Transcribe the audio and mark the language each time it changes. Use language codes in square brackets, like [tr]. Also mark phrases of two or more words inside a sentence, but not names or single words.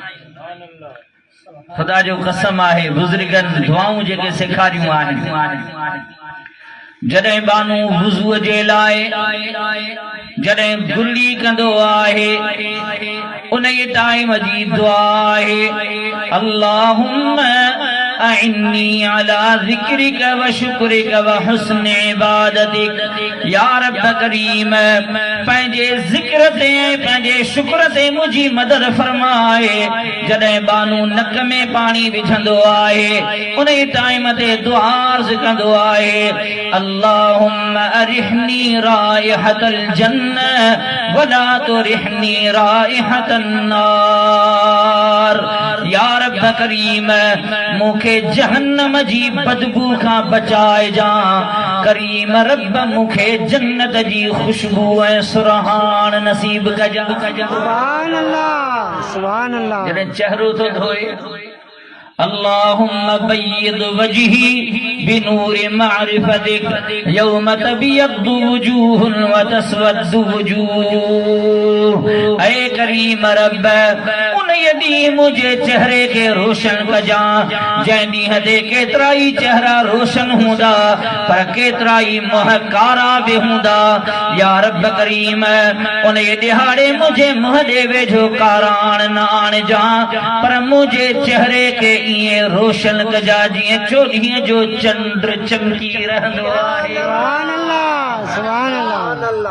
[sd] ख़ुदा जो कसम आहे बुज़ुर्गनि दुआऊं जेके सेखारियूं आहिनि, जॾहिं बानू वुज़ूअ जे लाइ जॾहिं गुली कंदो आहे उन टाइम जी दुआ आहे [ar] اللهم أعني على ذكرك وشكرك وحسن عبادتك. [sd] या रब करीम पंहिंजे ज़िक्र ते पंहिंजे शुक्र ते मुंहिंजी मदद फरमाए। जॾहिं बानू नक में पाणी विझंदो आहे उन टाइम ते दुआ अर्ज़ कंदो आहे [ar] اللهم أرحني رائحة الجنة ولا ترحني رائحة النار. [sd] या रब करीम मूंखे जहन्नम जी बदबू खां बचाए जा, करीम रब मूंखे जन्नत जी खुशबू ऐं सुरहान नसीब कजा, [ar] سبحان الله, سبحان الله. [sd] जॾहिं चेहरो थो धोए [ar] اللهم بيض وجهي بنور معرفتك يوم تبيض وجوه وتسود وجوه. [sd] ऐ करीम रब उन ॾींहुं मुंहिंजे चेहरे खे रोशन कजा जंहिं ॾींहं ते केतिरा ई चेहरा रोशन हूंदा पर केतिरा ई मुंहं कारा बि हूंदा। या रब करीम उन ॾिहाड़े मुंहिंजे मुंहं ॾे वेझो काराण न आणिजा पर मुंहिंजे चेहरे खे ईअं रोशन कजा जीअं चोॾींहं जो चंड चमकी रहंदो आहे, [ar] سبحان الله, سبحان الله.